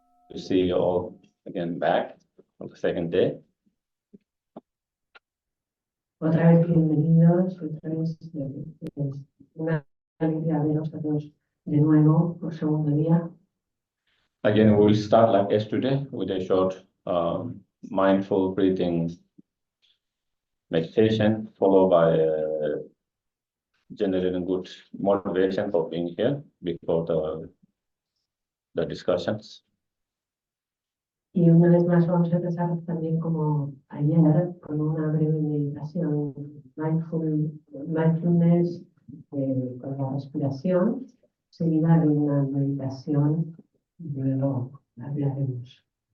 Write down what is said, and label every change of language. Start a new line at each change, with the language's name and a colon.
English: to see you all again back on the second day.
Spanish: Otra vez bienvenidos, otra vez una alegría veros a todos de nuevo por segundo día.
English: Again, we will start like yesterday with a short mindful breathing meditation, followed by generating good motivation for being here before the discussions.
Spanish: Y una vez más vamos a empezar también como ayer con una breve meditación, mindfulness con la respiración, seguida de una meditación y luego hablaremos.